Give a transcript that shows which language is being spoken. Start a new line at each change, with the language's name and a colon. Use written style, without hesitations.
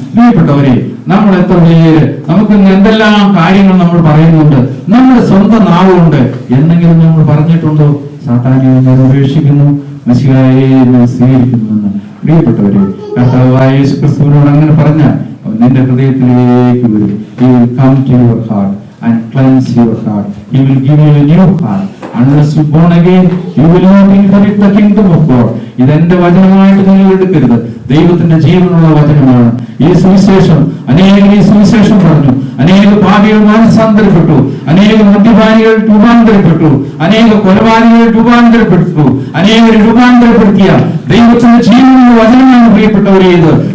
Malayalam: പ്രിയപ്പെട്ടവരെ, നമ്മൾ എത്ര പേര് നമുക്ക് എന്തെല്ലാം കാര്യങ്ങൾ നമ്മൾ പറയുന്നുണ്ട്. നമ്മുടെ സ്വന്തം നാവുകൊണ്ട് എന്തെങ്കിലും നമ്മൾ പറഞ്ഞിട്ടുണ്ടോ? സാത്താനെ ഞാൻ ഉപേക്ഷിക്കുന്നു, മെസ്സിഹായെ ഞാൻ സ്വീകരിക്കുന്നുവെന്ന്. പ്രിയപ്പെട്ടവരെ, കർത്താവായ യേശുക്രിസ്തുവിനോട് അങ്ങനെ പറഞ്ഞാൽ നിന്റെ ഹൃദയത്തിലേക്ക് വരും.
English: He will come to your heart and cleanse your heart. He will give you a new heart. Unless you born again, you will not inherit the kingdom of God.
Malayalam: ഇതെന്റെ വചനമായിട്ട് നിങ്ങൾ എടുക്കരുത്. ദൈവത്തിന്റെ ജീവനുള്ള വചനമാണ് ഈ സുവിശേഷം. അനേകം ഈ സുവിശേഷം പറഞ്ഞു. അനേക പാപികൾ മാനസാന്തരപ്പെട്ടു, അനേക മദ്യപാനികൾ രൂപാന്തരപ്പെട്ടു, അനേക കൊലപാതകൾ രൂപാന്തരപ്പെട്ടു, അനേകരെ രൂപാന്തരപ്പെടുത്തിയ ദൈവത്തിന്റെ ജീവനുള്ള വചനമാണ് പ്രിയപ്പെട്ടവരെ ഇത്.